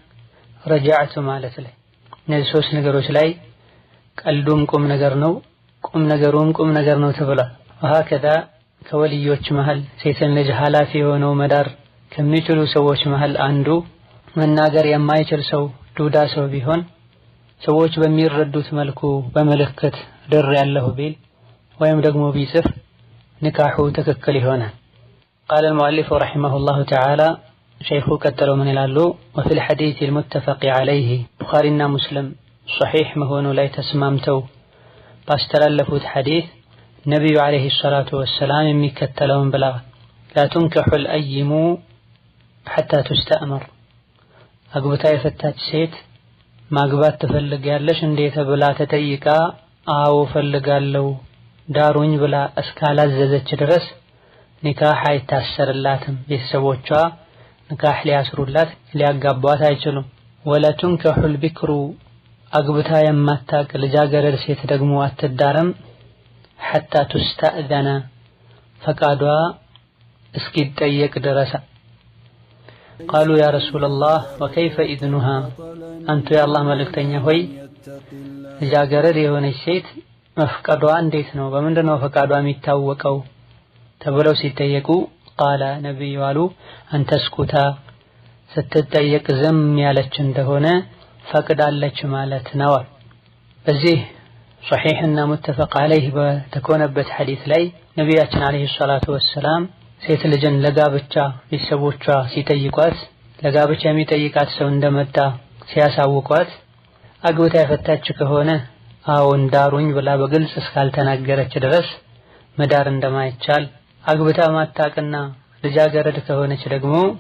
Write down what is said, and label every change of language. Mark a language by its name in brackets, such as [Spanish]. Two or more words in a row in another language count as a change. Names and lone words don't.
[Amharic] ረጃዕቱ ማለት ላይ እነዚህ ሶስት ነገሮች ላይ ቀልዱም ቁም ነገር ነው፣ ቁም ነገሩም ቁም ነገር ነው ተብሏል። ወሀከዛ ከወልዮች መሃል ሴትን ልጅ ኃላፊ የሆነው መዳር ከሚችሉ ሰዎች መሃል አንዱ መናገር የማይችል ሰው ዱዳ ሰው ቢሆን ሰዎች በሚረዱት መልኩ በምልክት ድር ያለሁ ቢል ወይም ደግሞ ቢጽፍ ኒካሑ ትክክል ይሆናል። [Arabic] قال المؤلف رحمه الله تعالى شيخ [Amharic] ቀጥለው ምን ይላሉ? [Arabic] وفي الحديث المتفق عليه [Amharic] ቡኻሪና ሙስሊም ሶሒህ መሆኑ ላይ ተስማምተው ባስተላለፉት ሐዲስ ነብዩ [Arabic] عليه الصلاة والسلام [Amharic] የሚከተለውን ብለዋል። [Arabic] لا تنكح الأيم حتى تستأمر [Amharic] አግብታ የፈታች ሴት ማግባት ትፈልጊያለሽ እንዴት ብላ ተጠይቃ አዎ ፈልጋለሁ ዳሩኝ ብላ እስካላዘዘች ድረስ ኒካህ አይታሰርላትም። ቤተሰቦቿ ኒካህ ሊያስሩላት ሊያጋቧት አይችሉም። [Arabic] ولا تنكح البكر [Amharic] አግብታ የማታቅ ልጃገረድ ሴት ደግሞ አትዳረም [Arabic] حتى تستأذن [Amharic] ፈቃዷ እስኪጠየቅ ድረስ። [Arabic] قالوا يا رسول الله وكيف إذنها أنت يا الله [Amharic] መልእክተኛ ሆይ ልጃገረድ የሆነች ሴት መፍቀዷ እንዴት ነው በምንድነው ፈቃዷ የሚታወቀው ተብለው ሲጠየቁ ቃለ ነብዩ አሉ አንተ ስኩታ ስትጠየቅ ዝም ያለች እንደሆነ ፈቅዳለች ማለት ነው። በዚህ ሶሒሕና [Arabic] متفق عليه [Amharic] በተኮነበት ሐዲስ ላይ ነቢያችን [Arabic] عليه الصلاة والسلام [Amharic] ሴት ልጅን ለጋብቻ ቤተሰቦቿ ሲጠይቋት ለጋብቻ የሚጠይቃት ሰው እንደመጣ ሲያሳውቋት አግብታ የፈታች ከሆነ አዎን ዳሩኝ ብላ በግልጽ እስካልተናገረች ድረስ መዳር እንደማይቻል፣ አግብታ ማታቅና ልጃገረድ ከሆነች ደግሞ